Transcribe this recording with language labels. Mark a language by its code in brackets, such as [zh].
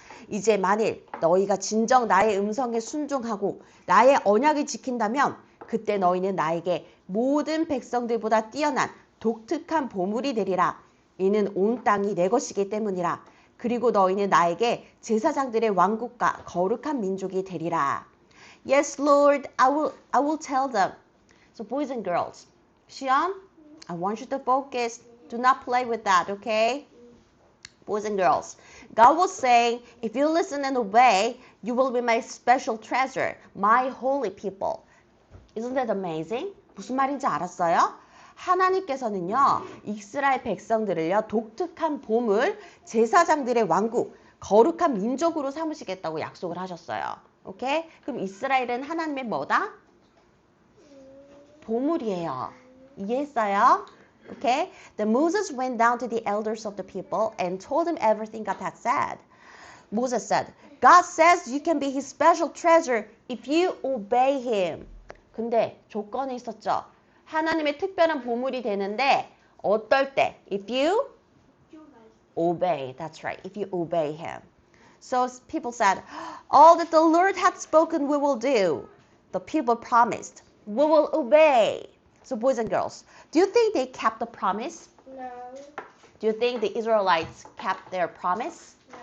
[ko] 이제 만일 너희가 진정 나의 음성에 순종하고 나의 언약을 지킨다면 그때 너희는 나에게 모든 백성들보다 뛰어난 독특한 보물이 되리라. 이는 온 땅이 내 것이기 때문이라. 그리고 너희는 나에게 제사장들의 왕국과 거룩한 민족이 되리라. [en] Yes, Lord, I will tell them. So boys and girls, 시연, I want you to focus. Do not play with that, okay? Boys and girls, God was saying, if you listen and obey, you will be my special treasure, my holy people. Isn't that amazing? [ko] 무슨 말인지 알았어요? 하나님께서는요, 이스라엘 백성들을요, 독특한 보물, 제사장들의 왕국, 거룩한 민족으로 삼으시겠다고 약속을 하셨어요. 오케이? 그럼 이스라엘은 하나님의 뭐다? 보물이에요. 이해했어요? Okay? [en] Then Moses went down to the elders of the people and told them everything God had said. Moses said, God says you can be his special treasure if you obey him. [ko] 근데 조건이 있었죠. 하나님의 특별한 보물이 되는데 어떨 때? [en] If you obey. That's right. If you obey him. So people said, all that the Lord had spoken we will do. The people promised, we will obey. So boys and girls, do you think they kept the promise? No. Do you think the Israelites kept their promise?